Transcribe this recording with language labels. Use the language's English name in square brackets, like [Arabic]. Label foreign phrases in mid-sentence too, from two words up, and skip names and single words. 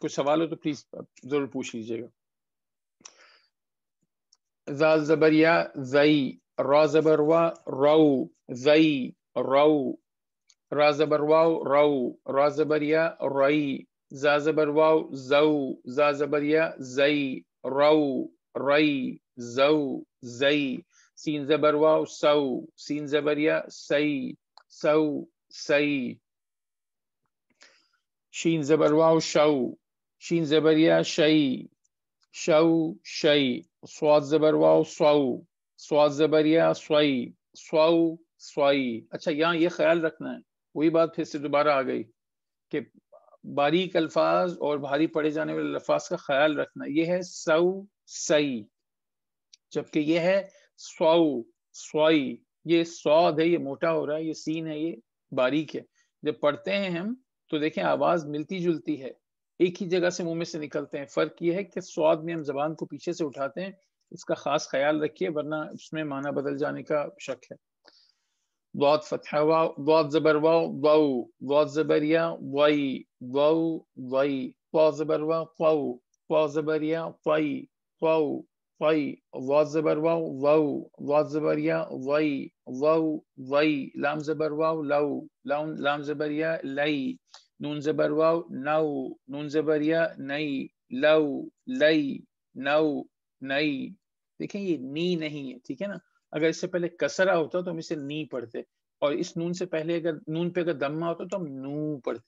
[Urdu] کوئی سوال ہو تو پلیز ضرور پوچھ لیجیے گا. ذال زبر یا زئی، را زبر وا رو زئی رو، را زبر واو رو، را زبر یا رئی، زا زبر واو زو، زا زبر یا زئی رو رئی زو زئی، سین زبر واو سو، سین زبر یا سی سو سی، شین زبر واو شو، شین زبر یا شئی شو شئی، صاد زبر واو سو، صاد زبر یا سوئی سو سوئی. اچھا یہاں یہ خیال رکھنا ہے، وہی بات پھر سے دوبارہ آ گئی کہ باریک الفاظ اور بھاری پڑے جانے والے الفاظ کا خیال رکھنا. یہ ہے سو سئی، جبکہ یہ ہے سو سوئی. یہ صاد ہے یہ موٹا ہو رہا ہے، یہ سین ہے یہ باریک ہے. جب پڑھتے ہیں ہم تو دیکھیں آواز ملتی جلتی ہے، ایک ہی جگہ سے منہ میں سے نکلتے ہیں. فرق یہ ہے کہ صاد میں ہم زبان کو پیچھے سے اٹھاتے ہیں، اس کا خاص خیال رکھیے ورنہ اس میں معنی بدل جانے کا شک ہے. ضاد فتحہ واو، ضاد زبر واو ضو، ضاد زبر یا ضئی ضو ضئی، طا زبر واو طو، طا زبر یا طئی طو طئی، ضاد زبر واو ضو، ضاد زبر یا ضئی ضو ضئی، لام زبر واو لو، لام زبر یا لئی، نون زبر واو نو، نون زبر یا نئی لو لئی نو نئی. دیکھیں یہ نی نہیں ہے، ٹھیک ہے نا. اگر اس سے پہلے کسرہ ہوتا تو ہم اسے نی پڑھتے، اور اس نون سے پہلے اگر نون پہ اگر دمہ ہوتا تو ہم نو پڑھتے.